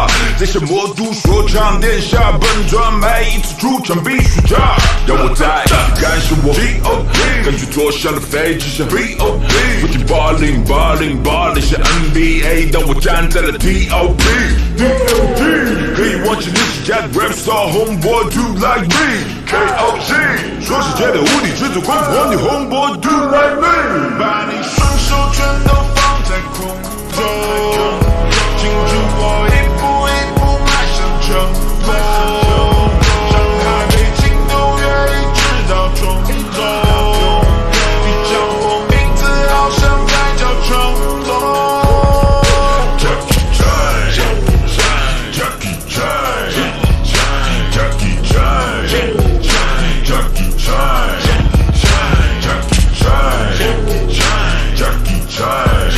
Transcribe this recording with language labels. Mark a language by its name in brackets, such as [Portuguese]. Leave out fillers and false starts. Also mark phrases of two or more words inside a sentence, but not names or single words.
[Chinese] 在小魔都说唱殿下本传，每一次出场必须炸，让我再一次感受我 G.O.P， 感觉坐上了飞机像 B.O.P， 不仅balling 像 NBA， 当我站在了 T.O.P， 可以忘记历史家的 [English] rap star homeboy do like me K.O.C， [Chinese] 说世界的无敌之子，光复你 [English] homeboy do like me， [Chinese] 把你双手全都放在空中，庆祝我一步一步迈向成功，上海北京纽约一直到中东，你叫我名字好像在叫成龙。Jackie Chan，Jackie Chan，Jackie Chan，Jackie Chan，Jackie Chan，Jackie Chan，Jackie Chan。